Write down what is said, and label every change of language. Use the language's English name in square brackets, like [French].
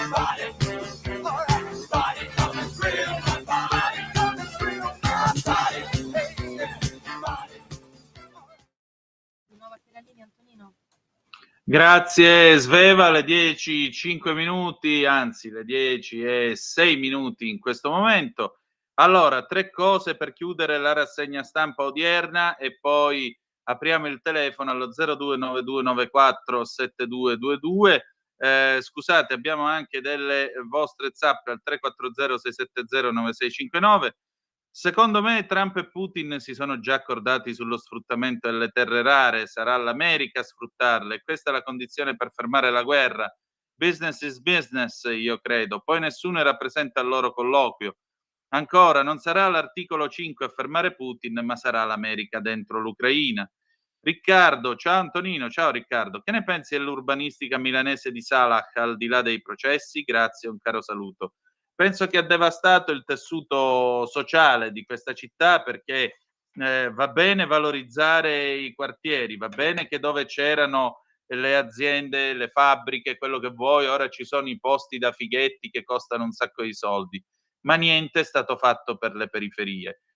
[English] Body, alright, body, come and feel my body. Come and feel my body, baby. Body. [Italian] Di nuovo a te la linea, Antonino. Grazie Sveva, le 10:05, anzi le 10:06 in questo momento. Allora, 3 cose per chiudere la rassegna stampa odierna e poi apriamo il telefono allo 0292947222. Scusate, abbiamo anche delle vostre zappe al 340-670-9659. Secondo me Trump e Putin si sono già accordati sullo sfruttamento delle terre rare, sarà l'America a sfruttarle. Questa è la condizione per fermare la guerra. [English] Business is business, [Italian] io credo. Poi nessuno era presente al loro colloquio. Ancora, non sarà l'articolo 5 a fermare Putin, ma sarà l'America dentro l'Ucraina. Riccardo, ciao Antonino, ciao Riccardo. Che ne pensi dell'urbanistica milanese di Salah al di là dei processi? Grazie, un caro saluto. Penso che ha devastato il tessuto sociale di questa città perché va bene valorizzare i quartieri, va bene che dove c'erano le aziende, le fabbriche, quello che vuoi, ora ci sono i posti da fighetti che costano un sacco di soldi, ma niente è stato fatto per le periferie.